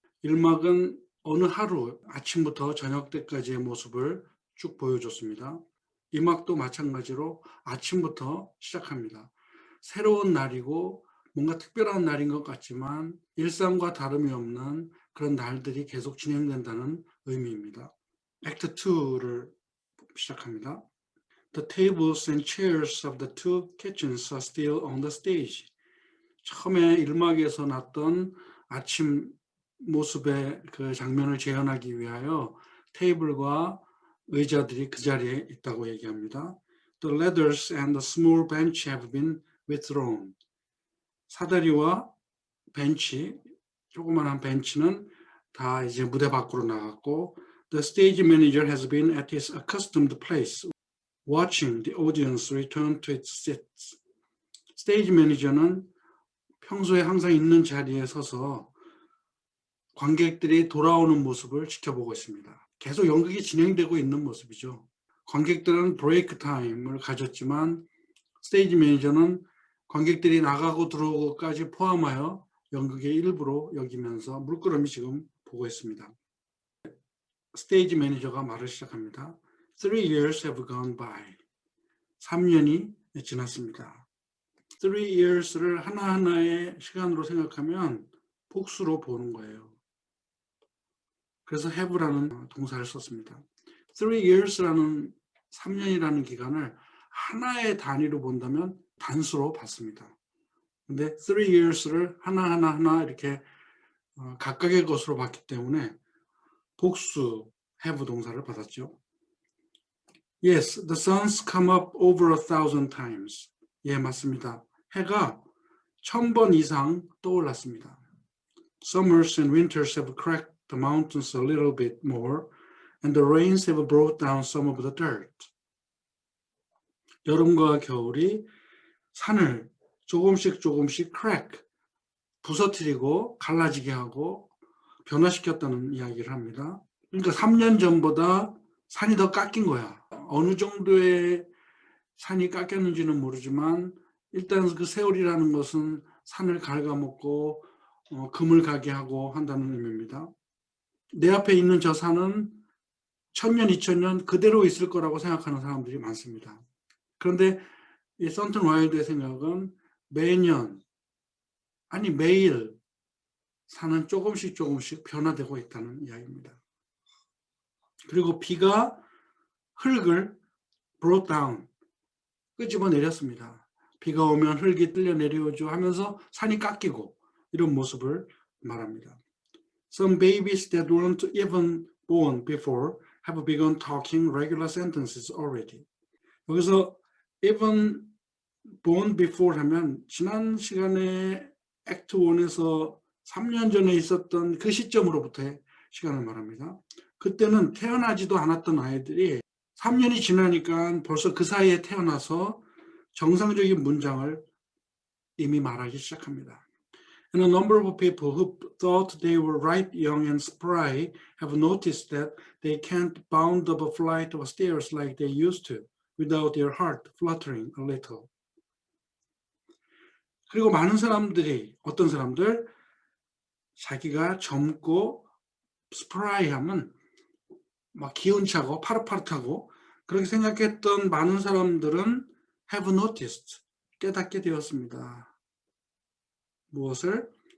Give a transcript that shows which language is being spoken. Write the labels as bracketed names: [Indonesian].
[Korean] 1막은 어느 하루 아침부터 저녁 때까지의 모습을 쭉 보여줬습니다. 2막도 마찬가지로 아침부터 시작합니다. 새로운 날이고 뭔가 특별한 날인 것 같지만 일상과 다름이 없는 그런 날들이 계속 진행된다는 의미입니다. 액트 2를 시작합니다. [English] The tables and chairs of the two kitchens are still on the stage. [Korean] 처음에 1막에서 났던 아침 모습의 그 장면을 재현하기 위하여 테이블과 의자들이 그 자리에 있다고 얘기합니다. [English] The ladders and the small bench have been withdrawn. [Korean] 사다리와 벤치, 조그만한 벤치는 다 이제 무대 밖으로 나갔고, [English] The stage manager has been at his accustomed place, watching the audience return to its seats. [Korean] 스테이지 매니저는 평소에 항상 있는 자리에 서서 관객들이 돌아오는 모습을 지켜보고 있습니다. 계속 연극이 진행되고 있는 모습이죠. 관객들은 브레이크 타임을 가졌지만 스테이지 매니저는 관객들이 나가고 들어오고까지 포함하여 연극의 일부로 여기면서 물끄러미 지금 보고 있습니다. 스테이지 매니저가 말을 시작합니다. [English] 3 years have gone by. [Korean] 3년이 지났습니다. 3 years를 하나하나의 시간으로 생각하면 복수로 보는 거예요. 그래서 have라는 동사를 썼습니다. 3 years라는 3년이라는 기간을 하나의 단위로 본다면 단수로 봤습니다. 근데 3 years를 하나 이렇게 각각의 것으로 봤기 때문에 복수 have 동사를 받았죠. [English] Yes, the sun's come up over 1,000 times. [Korean] 예, 맞습니다. 해가 1000번 이상 떠올랐습니다. [English] Summers and winters have cracked the mountains a little bit more, and the rains have brought down some of the dirt. [Korean] 여름과 겨울이 산을 조금씩 crack, 부서뜨리고 갈라지게 하고 변화시켰다는 이야기를 합니다. 그러니까 3년 전보다 산이 더 깎인 거야. 어느 정도의 산이 깎였는지는 모르지만 일단 그 세월이라는 것은 산을 갉아먹고 금을 가게 하고 한다는 의미입니다. 내 앞에 있는 저 산은 1000년, 2000년 그대로 있을 거라고 생각하는 사람들이 많습니다. 그런데 이 썬튼 와일드의 생각은 매년, 아니 매일 산은 조금씩 변화되고 있다는 이야기입니다. 그리고 비가 흙을 [English] brought down, [Korean] 끄집어 내렸습니다. 비가 오면 흙이ตื้려 내려오죠 하면서 산이 깎이고 이런 모습을 말합니다. [English] Some babies that weren't even born before have begun talking regular sentences already. [Korean] 여기서 [English] even born before [Korean] 하면 지난 시간에 액트 1에서 3년 전에 있었던 그 시점으로부터의 시간을 말합니다. 그때는 태어나지도 않았던 아이들이 3년이 지나니까 벌써 그 사이에 태어나서 정상적인 문장을 이미 말하기 시작합니다. [English] And a number of people who thought they were right young and spry have noticed that they can't bound up a flight of stairs like they used to without their heart fluttering a little. [Korean] 그리고 많은 사람들이, 어떤 사람들, 자기가 젊고 스프라이하면 막 기운차고 파릇파릇하고 그렇게 생각했던 많은 사람들은 [English] have noticed, [Korean] 깨닫게 되었습니다. 무엇을?